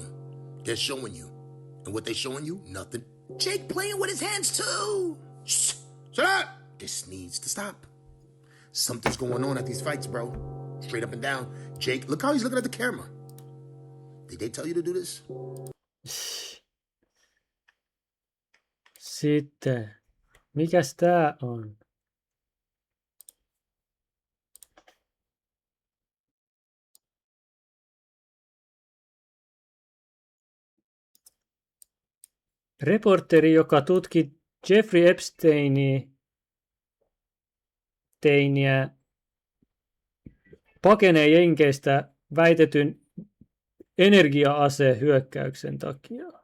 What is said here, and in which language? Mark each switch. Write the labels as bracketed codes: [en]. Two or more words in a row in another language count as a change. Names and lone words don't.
[en] They're showing you. And what they showing you? Nothing. Jake playing with his hands too! Shh, shut up! This needs to stop. Something's going on at these fights, bro. Straight up and down. Jake, look how he's looking at the camera. Did they tell you to do this? [fi] Sitten, mikäs tää on? Reporteri, joka tutki Jeffrey Epsteiniä pakenee Jenkeistä väitetyn energia-asehyökkäyksen takia.